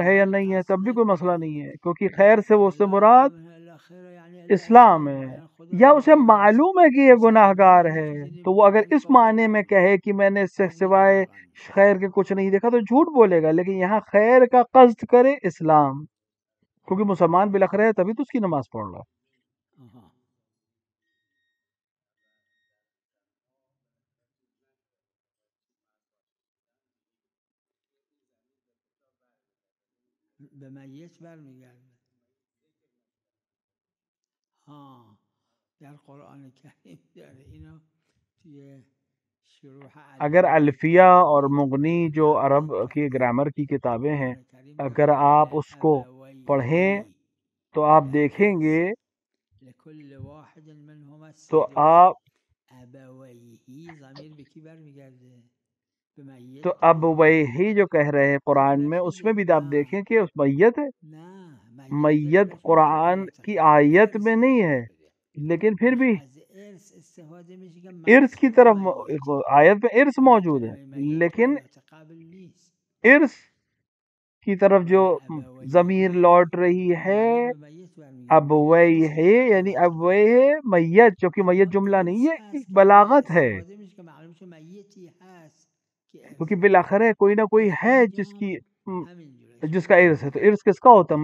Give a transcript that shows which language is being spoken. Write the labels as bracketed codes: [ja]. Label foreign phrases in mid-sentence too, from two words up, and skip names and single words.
[ur] ہے یا نہیں ہے، تب بھی کوئی مسئلہ نہیں ہے، کیونکہ خیر سے وہ اس سے مراد اسلام ہے، یا اسے معلوم ہے کہ یہ گناہگار ہے، تو وہ اگر اس معنی میں کہے کہ میں نے اس سے سوائے خیر کے کچھ نہیں دیکھا تو جھوٹ بولے گا، لیکن یہاں خیر کا قصد کرے اسلام، کیونکہ مسلمان بلخ رہے تبھی تو اس کی نماز پڑھ رہا ہے۔ [fa] به میت برمیگرده. در قرآن کریم داره اینو توی شروح [ur] اگر الفیہ اور مغنی جو عرب کی گرامر کی کتابیں ہیں، اگر آپ اس کو پڑھیں تو آپ دیکھیں گے [ar] لكل واحد منهما [ur] تو آپ [fa] ابویه ضمیر به کی برمیگرده؟ به میت. [ur] تو اب وہی جو کہہ رہے ہیں قرآن میں، اس میں بھی آپ دیکھیں کہ اس میت ہے، میت قرآن کی آیت میں نہیں ہے، لیکن پھر بھی ارث کی طرف آیت میں ارث موجود ہے، لیکن ارث کی طرف جو ضمیر لوٹ رہی ہے ابویہ ہے، یعنی ابویہ میت، جو کہ میت جملہ نہیں ہے، بلاغت ہے، کیونکہ بالآخر کوئی نہ کوئی ہے جس کا ارث ہے، تو ارث کس کا ہوتا ہے؟